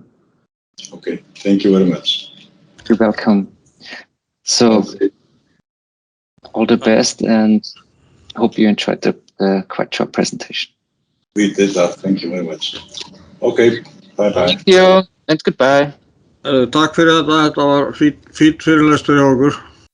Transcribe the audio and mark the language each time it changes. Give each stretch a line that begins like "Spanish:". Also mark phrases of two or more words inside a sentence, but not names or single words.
English: Okay, thank you very much. You're welcome. So, all the best, and hope you enjoyed the quite short presentation. We did that, thank you very much. Okay, bye-bye. Thank you, and goodbye.
Icelandic: Takk fyrir þetta var fínn fyrirlestur hjá okkur.